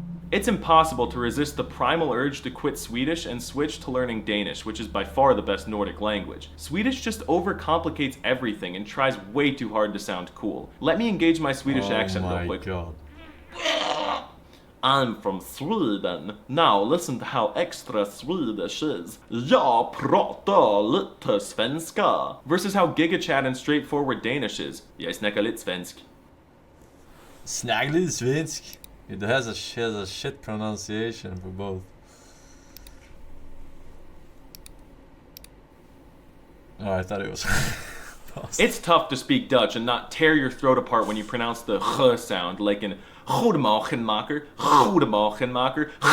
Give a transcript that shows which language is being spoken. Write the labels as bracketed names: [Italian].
[English] It's impossible to resist the primal urge to quit Swedish and switch to learning Danish, which is by far the best Nordic language. Swedish just overcomplicates everything and tries way too hard to sound cool. Let me engage my Swedish accent real quick. God. I'm from Sweden. Now listen to how extra Swedish is. [Swedish] Jag pratar lite svenska. [English] Versus how gigachat and straightforward Danish is. [Swedish] Jag snackar lite svensk. Snack lite svensk. [English] It has a shit pronunciation for both. Oh, I thought it was. It's tough to speak Dutch and not tear your throat apart when you pronounce the h sound, like in Goedemorgenmaker, Goedemorgenmaker.